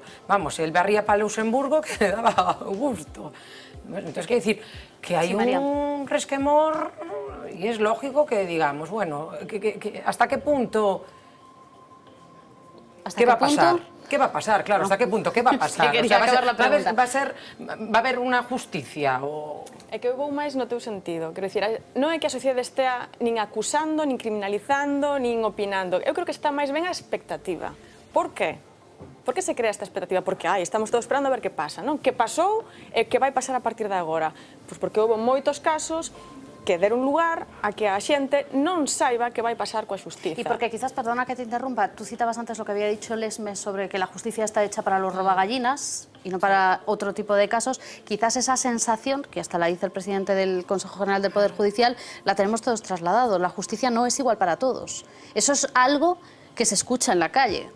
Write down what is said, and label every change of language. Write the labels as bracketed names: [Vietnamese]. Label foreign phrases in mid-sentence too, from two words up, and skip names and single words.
[Spanish] Vamos, él barría para Luxemburgo que le daba gusto. Entonces, quiero decir que hay un resquemor y es lógico que digamos, bueno, ¿hasta qué punto? ¿Qué va a pasar? ¿Qué va a pasar? Claro, ¿hasta qué punto? ¿Qué va a pasar? Va a haber unha justicia? [Galician] É que eu vou máis no teu sentido. Quero dicir, non é que a sociedade estea nin acusando, nin criminalizando, nin opinando. Eu creo que está máis ben a expectativa. Por qué? Por que se crea esta expectativa? Porque estamos todos esperando a ver que pasa, non? Que pasou e que vai pasar a partir de agora? Pois porque houve moitos casos que deron lugar a que a xente non saiba que vai pasar coa xustiza. [Spanish] Y porque quizás, perdona que te interrumpa, tú citabas antes lo que había dicho Lesmes sobre que la justicia está hecha para los robagallinas y no para otro tipo de casos. Quizás esa sensación, que hasta la dice el presidente del Consejo General del Poder Judicial, la tenemos todos trasladado. La justicia no es igual para todos. Eso es algo que se escucha en la calle.